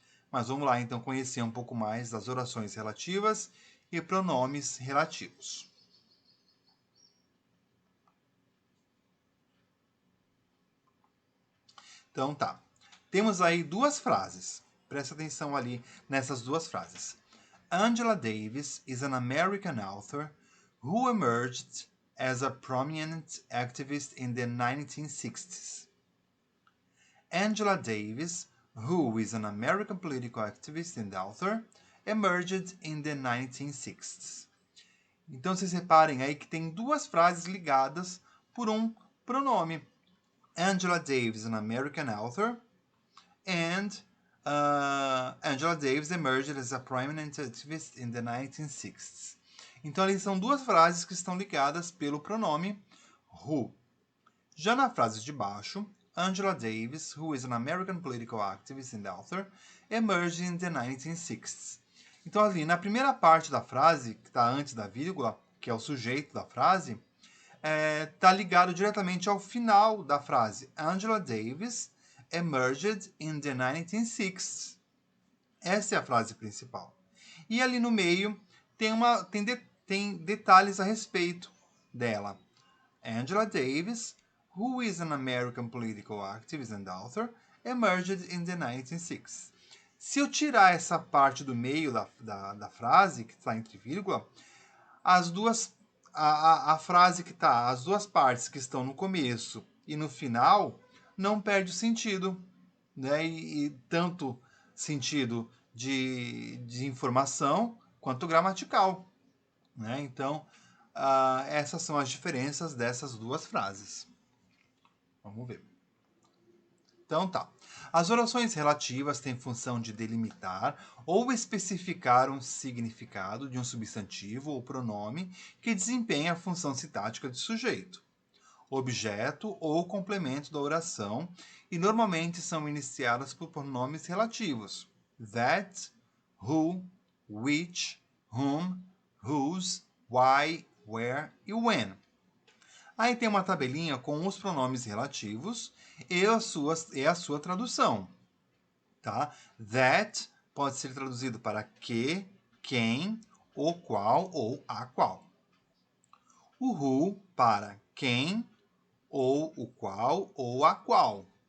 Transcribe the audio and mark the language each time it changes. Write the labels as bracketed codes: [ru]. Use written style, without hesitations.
[pt] Mas vamos lá então conhecer um pouco mais das orações relativas e pronomes relativos. Então tá. Temos aí duas frases. Presta atenção ali nessas duas frases. [en] Angela Davis is an American author who emerged as a prominent activist in the 1960s. Angela Davis, who is an American political activist and author, emerged in the 1960s. [pt] Então vocês reparem aí que tem duas frases ligadas por um pronome. [en] Angela Davis, an American author, and Angela Davis emerged as a prominent activist in the 1960s. [pt] Então, ali são duas frases que estão ligadas pelo pronome who. Já na frase de baixo, [en] Angela Davis, who is an American political activist and author, emerged in the 1960s. [pt] Então, ali, na primeira parte da frase, que está antes da vírgula, que é o sujeito da frase, está ligado diretamente ao final da frase. [en] Angela Davis emerged in the 1960s. [pt] Essa é a frase principal. E ali no meio tem detalhes a respeito dela. [en] Angela Davis, who is an American political activist and author, emerged in the 1960s. [pt] Se eu tirar essa parte do meio da frase, que está entre vírgula, a frase que está, as duas partes que estão no começo e no final, não perde o sentido. Né? E tanto sentido de informação quanto gramatical. Né? Então, essas são as diferenças dessas duas frases. Vamos ver. Então tá. As orações relativas têm função de delimitar ou especificar um significado de um substantivo ou pronome que desempenha a função sintática de sujeito, objeto ou complemento da oração e normalmente são iniciadas por pronomes relativos. That, who, which, [en] whom, whose, why, where e when. [pt] Aí tem uma tabelinha com os pronomes relativos e a sua tradução. Tá? That pode ser traduzido para que, quem, o qual ou a qual. O who para quem, ou o qual ou a qual.